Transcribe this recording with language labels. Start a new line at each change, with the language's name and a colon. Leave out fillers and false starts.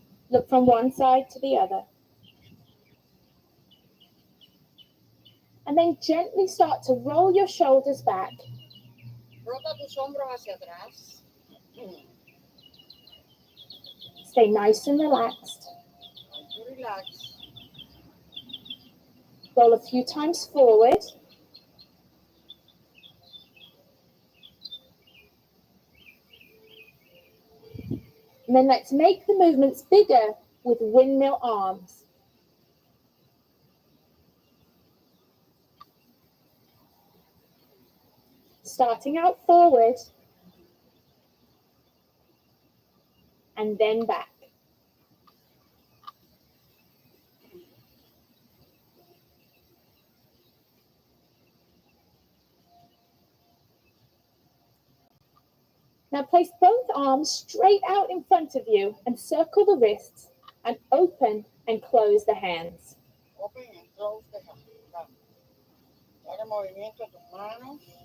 English: Look from one side to the other. And then gently start to roll your shoulders back.
Spanish: Frota tus hombros hacia atrás.
English: Stay nice and relaxed. Relax. Roll a few times forward. And then let's make the movements bigger with windmill arms. Starting out forward and then back. Now place both arms straight out in front of you and circle the wrists and open and close the hands. Open and close the hands.
Spanish: Haga movimiento a tus manos.